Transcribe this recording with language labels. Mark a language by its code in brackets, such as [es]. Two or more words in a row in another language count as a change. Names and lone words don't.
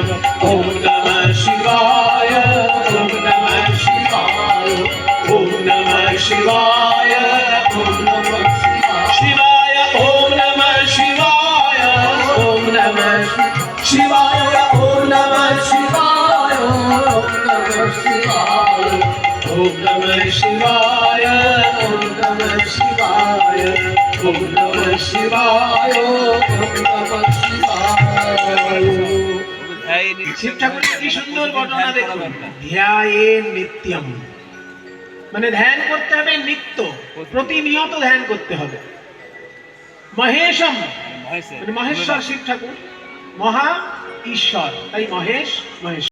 [sa] ॐ नमः शिवाय, ॐ नमः शिवाय, ॐ नमः शिवाय, ॐ नमः शिवाय, ॐ नमः शिवाय, ॐ नमः शिवाय, ॐ नमः शिवाय, ॐ नमः शिवाय, ॐ नमः शिवाय, ॐ नमः शिवाय, ॐ नमः शिवाय, ॐ नमः शिवाय। [bn] শিব ঠাকুরকে কি সুন্দর ঘটনা দেখুন, [sa] ধ্যায়ে নিত্যম, [bn] মানে ধ্যান করতে হবে নিত্য, প্রতিনিয়ত ধ্যান করতে হবে। মহেশম, মানে মহেশ্বর শিব ঠাকুর, মহা ঈশ্বর, তাই মহেশ মহেশ্বর।